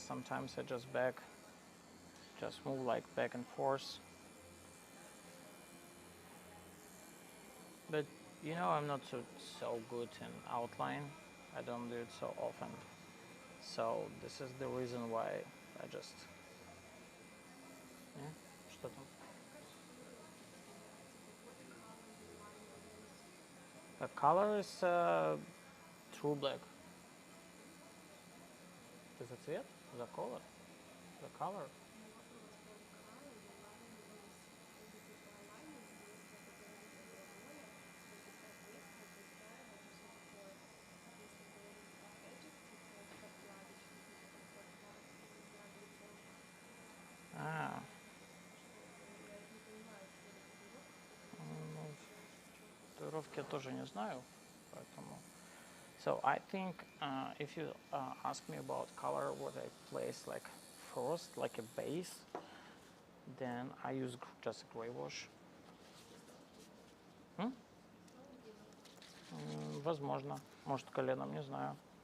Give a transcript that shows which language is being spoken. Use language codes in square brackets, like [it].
[en] Sometimes I just move like back and forth. But you know, I'm not so good in outline. I don't do it so often. So this is the reason why I just. Yeah, [ru] что там? [en] The color is true black. The [ru] цвет? [en] The color? The color? [ru] А, ну, татуировки я тоже не знаю, поэтому. [en] So I think if you ask me about color, what I place like first, like a base, then I use just gray wash. [ru] Возможно, может коленом, не знаю.